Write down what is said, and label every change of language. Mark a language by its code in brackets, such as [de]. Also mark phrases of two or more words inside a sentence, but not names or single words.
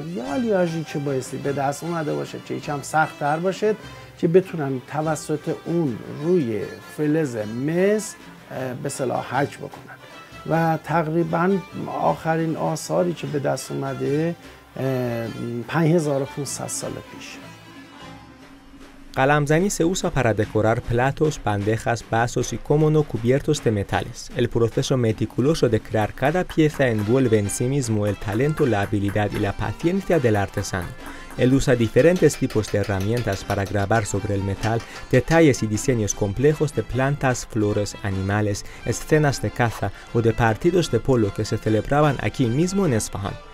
[fa] یه آلیاژی که بایستی به دست اومده باشه که یکم سخت تر باشه که بتونن توسط اون روی فلز مس به اصطلاح حک بکنن و تقریبا آخرین آثاری که به دست اومده 5500 سال پیش. [es] Qalamzani se usa para decorar platos, bandejas, vasos y como no cubiertos de metales. El proceso meticuloso de crear cada pieza envuelve en sí mismo el talento, la habilidad y la paciencia del artesano. Él usa diferentes tipos de herramientas para grabar sobre el metal detalles y diseños complejos de plantas, flores, animales, escenas de caza o de partidos de polo que se celebraban aquí mismo en Esfahán.